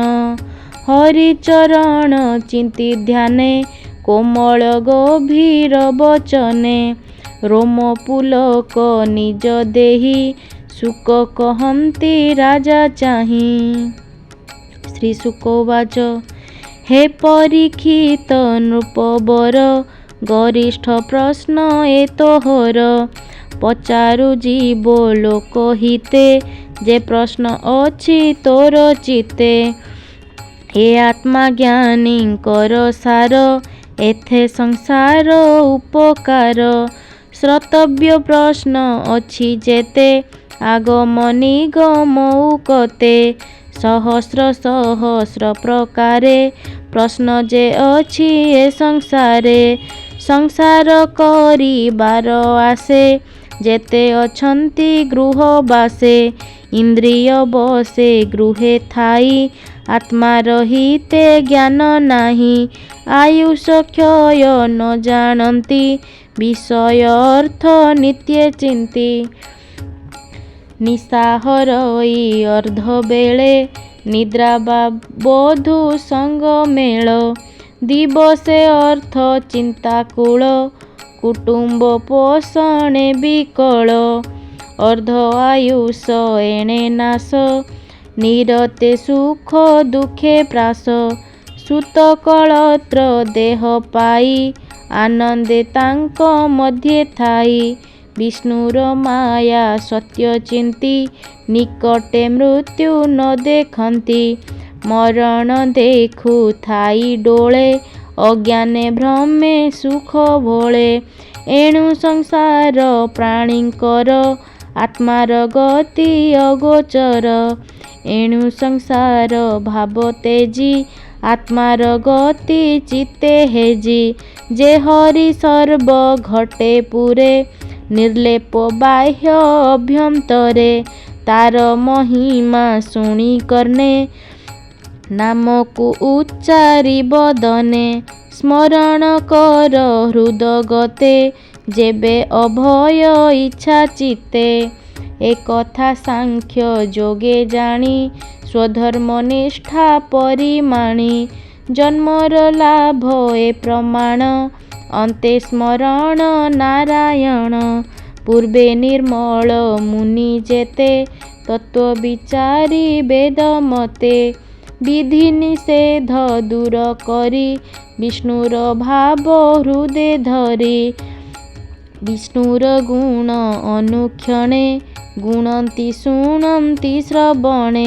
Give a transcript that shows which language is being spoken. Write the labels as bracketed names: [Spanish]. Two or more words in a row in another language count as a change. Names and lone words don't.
[Odia] ହରିଚରଣ ଚିନ୍ତି ଧ୍ୟାନେ କୋମଳ ଗଭୀର ବଚନେ ରୋମ ପୁଲକ ନିଜ ଦେହି ସୁଖ କହନ୍ତି ରାଜା ଚାହି। ଶ୍ରୀ ଶୁକବାଚ ହେ ପରୀକ୍ଷିତ ନୃପବର ଗରିଷ୍ଠ ପ୍ରଶ୍ନ ଏତୋହର ପଚାରୁ ଜୀବ ଲୋକ ହିତେ ଯେ ପ୍ରଶ୍ନ ଅଛି ତୋର ଚିତେ। ହେ ଆତ୍ମା ଜ୍ଞାନୀ କର ସାର ଏଥେ ସଂସାର ଉପକାର। ଶ୍ରୋତବ୍ୟ ପ୍ରଶ୍ନ ଅଛି ଯେତେ ଆଗମ ନିଗମ କତେ। ସହସ୍ର ସହସ୍ର ପ୍ରକାରେ ପ୍ରଶ୍ନ ଯେ ଅଛି ଏ ସଂସାରେ। ସଂସାର କରିବାର ଆଶେ ଯେତେ ଅଛନ୍ତି ଗୃହ ବାସେ। ଇନ୍ଦ୍ରିୟ ବଶେ ଗୃହେ ଥାଇ ଆତ୍ମା ରହିତେ ଜ୍ଞାନ ନାହିଁ। ଆୟୁଷ କ୍ଷୟ ନ ଜାଣନ୍ତି ବିଷୟ ଅର୍ଥ ନିତ୍ୟ ଚିନ୍ତି। ନିଶାହରଇ ଅର୍ଦ୍ଧ ବେଳେ ନିଦ୍ରା ବୋଧୁ ସଙ୍ଗ ମେଳ। ଦିବସେ ଅର୍ଥ ଚିନ୍ତାକୁଳ କୁଟୁମ୍ବ ପୋଷଣେ ବିକଳ। ଅର୍ଦ୍ଧ ଆୟୁଷ ଏଣେ ନାଶ ନିରତେ ସୁଖ ଦୁଃଖେ ପ୍ରାଶ। ସୁତ କଳତ୍ର ଦେହ ପାଇ ଆନନ୍ଦେ ତାଙ୍କ ମଧ୍ୟେ ଥାଇ। ବିଷ୍ଣୁର ମାୟା ସତ୍ୟ ଚିନ୍ତି ନିକଟେ ମୃତ୍ୟୁ ନ ଦେଖନ୍ତି। ମରଣ ଦେଖୁ ଥାଇ ଡୋଳେ ଅଜ୍ଞାନେ ଭ୍ରମେ ସୁଖ ଭୋଳେ। ଏଣୁ ସଂସାର ପ୍ରାଣୀଙ୍କର ଆତ୍ମାର ଗତି ଅଗୋଚର। ଏଣୁ ସଂସାର ଭାବ ତେଜି ଆତ୍ମାର ଗତି ଚିତ୍ତେ ହେଜି। ଯେ ହରି ସର୍ବ ଘଟେ ପୁରେ ନିର୍ଲେପ ବାହ୍ୟ ଅଭ୍ୟନ୍ତରେ। ତାର ମହିମା ଶୁଣି କର୍ଣ୍ଣେ ନାମକୁ ଉଚ୍ଚାରି ବଦନେ। ସ୍ମରଣ କର ହୃଦଗତେ ଯେବେ ଅଭୟ ଇଚ୍ଛା ଚିତ୍ତେ। ଏକ କଥା ସାଂଖ୍ୟ ଯୋଗେ ଜାଣି ସ୍ୱଧର୍ମ ନିଷ୍ଠା ପରିମାଣି। ଜନ୍ମର ଲାଭ ଏ ପ୍ରମାଣ ଅନ୍ତେ ସ୍ମରଣ ନାରାୟଣ। ପୂର୍ବେ ନିର୍ମଳ ମୁନି ଯେତେ ତତ୍ତ୍ୱ ବିଚାରି ବେଦ ମତେ। ବିଧି ନିଷେଧ ଦୂର କରି ବିଷ୍ଣୁର ଭାବ ହୃଦେ ଧରି। ବିଷ୍ଣୁର ଗୁଣ ଅନୁକ୍ଷଣେ ଗୁଣନ୍ତି ଶୁଣନ୍ତି ଶ୍ରବଣେ।